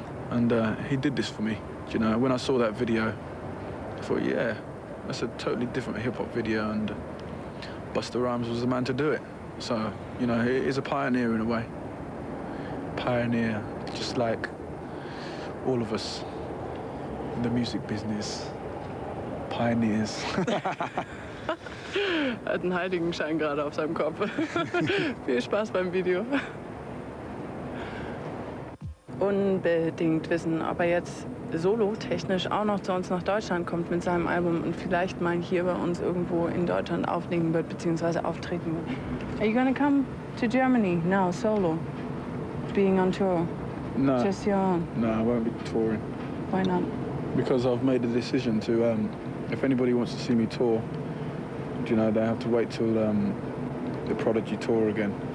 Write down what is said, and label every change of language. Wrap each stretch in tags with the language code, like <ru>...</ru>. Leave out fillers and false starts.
<en>And he did this for me, you know. When I saw that video, I thought, yeah, that's a totally different hip-hop video, and Busta Rhymes was the man to do it. So, you know, he is a pioneer in a way. Pioneer, just like all of us in the music business. Pioneers.</en> <de>Er hat einen Heiligenschein gerade auf seinem Kopf. Viel Spaß beim Video. Unbedingt wissen, ob er jetzt solo-technisch auch noch zu uns nach Deutschland kommt mit seinem Album und vielleicht mal hier bei uns irgendwo in Deutschland auflegen wird, beziehungsweise auftreten wird.</de> <en>Are you gonna come to Germany now, solo? Being on tour? No. Just your own? No, I won't be touring. Why not? Because I've made a decision to, if anybody wants to see me tour, you know, they have to wait till the Prodigy tour again.</en>